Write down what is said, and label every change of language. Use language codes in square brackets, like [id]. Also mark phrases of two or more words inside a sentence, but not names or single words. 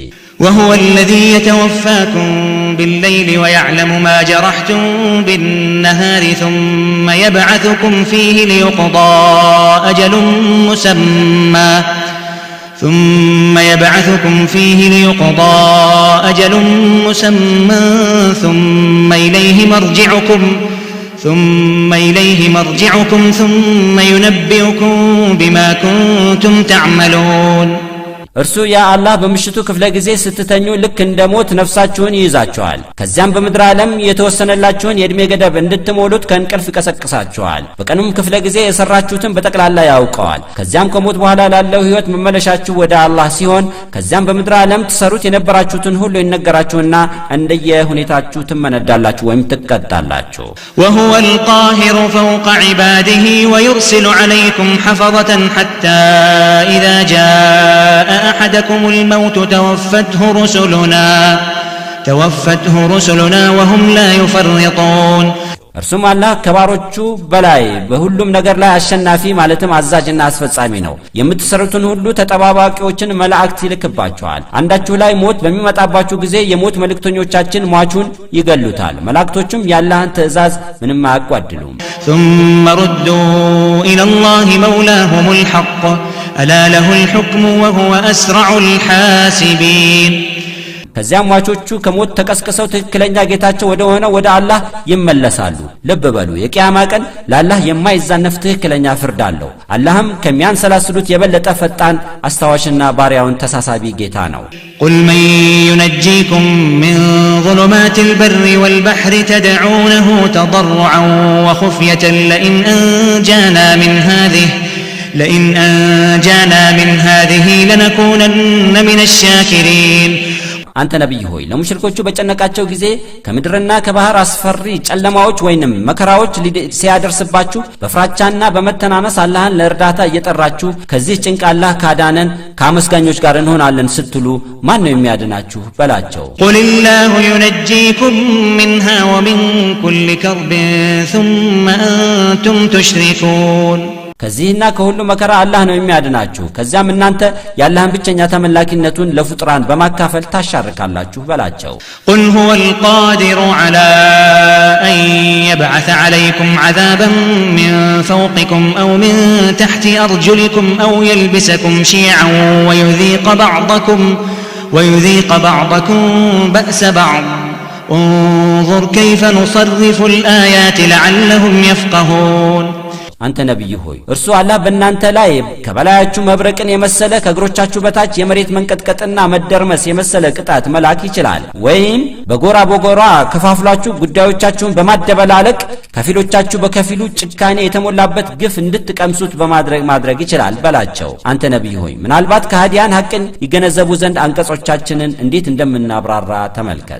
[ar] وهو الذي يتوفاكم بالليل ويعلم ما جرحتم بالنهار ثم يبعثكم فيه ليقضى أجل مسمى ثم إليه مرجعكم ثم ينبئكم بما كنتم تعملون [am] እርሱ ያ አላህ በምሽቱ ክፍለ ጊዜ ስትተኙ ልክ እንደሞት ነፍሳችሁን ይይዛችኋል። ከዚያም በምድር ዓለም የተወሰነላችሁን የእድሜ ገደብ እንድትሞሉት ከእንቅልፍ ይቀሰቅሳችኋል። በቀኑም ክፍለ ጊዜ የሰራችሁትን በጠቅላላ ያውቀዋል። ከዚያም ከሞት በኋላ ላለው ሕይወት መመለሻችሁ ወደ አላህ ሲሆን ከዚያም በምድር ዓለም ትሰሩት የነበራችሁትን ሁሉ ይነገራችሁና እንደየ ሁኔታችሁ ትመነዳላችሁ ወይም ትቀጣላችሁ። [ar] وهو القاهر فوق عباده ويرسل عليكم حفظة حتى إذا جاء أحدكم الموت توفته رسلنا وهم لا يفرطون [am] እርሱም አላህ ከባሮቹ በላይ በሁሉም ነገር ላይ አሸናፊ ማለትም አዛዥና አስፈጻሚ ነው። የምትሰሩትን ሁሉ ተጠባባቂዎችን መላእክት ይልክባችኋል። አንዳችሁ ላይ ሞት በሚመጣባችሁ ጊዜ የሞት መልእክተኞቻችን ሟቹን ይገሉታል። መላእክቶቹም የአላህን ትእዛዝ ምንም አያጓድሉም። [ar] ثم ردوا إلى الله مولاهم الحق ألا له الحكم وهو أسرع الحاسبين [am] ከዚያም ሟቾቹ ከሞት ተቀስቅሰው ትክክለኛ ጌታቸው ወደ ሆነው ወደ አላህ ይመለሳሉ። ልብ በሉ የቂያማ ቀን ለአላህ የማይዛነፍ ትክክለኛ ፍርድ አለው። አላህም ከሚያንሰላስሉት የበለጠ ፈጣን አስታዋሽና ባሪያውን ተሳሳቢ ጌታ ነው። [ar] قل من ينجيكم من ظلمات البر والبحر تدعونه تضرعا وخفية لئن أنجانا من هذه لنكونن من الشاكرين [am] አንተ ነብይ ሆይ ለሙሽሪኮቹ በጨነቃቸው ጊዜ ከምድርና ከባህር አስፈሪ ጨለማዎች ወይንም መከራዎች ሲያደርስባችሁ በፍራቻና በመተናነስ አላህን ለእርዳታ እየጠራችሁ ከዚህ ጭንቅ አላህ ካዳነን ከአመስጋኞች ጋር እንሆናለን ስትሉ ማን ነው የሚያድናችሁ በላቸው። [ar] قل الله ينجيكم منها ومن كل كرب ثم أنتم تشركون [am] ከዚህና ከሁሉ መከራ አላህ ነው የሚያድናችሁ። ከዚያም እናንተ የአላህን ብቸኛ ተመላኪነቱን ለፍጥራን በማካፈል ታሻርካላችሁ በላቸው። [ar] قل هو القادر على أن يبعث عليكم عذابا من فوقكم أو من تحت أرجلكم أو يلبسكم شيعا ويذيق بعضكم بأس بعض انظر كيف نصرف الآيات لعلهم يفقهون [am] አንተ ነብይ ሆይ እርሱ አላህ በእናንተ ላይ ከበላያችሁ መብረቅን የመሰለ ከእግሮቻችሁ በታች የመሬት መንቀጥቀጥና መደርመስ የመሰለ ቅጣት መላክ ይችላል። ወይም በጎራ ከፋፍላችሁ ጉዳዮቻችሁን በማደበላለቅ ከፊሎቻችሁ በከፊሉ ጭካኔ የተሞላበት ግፍ እንድትቀምሱት ማድረግ ይችላል በላቸው። አንተ ነብይ ሆይ ምናልባት ከሃዲያን ሐቅን ይገነዘቡ ዘንድ አንቀጾቻችንን እንዴት እንደምናብራራ ተመልከት።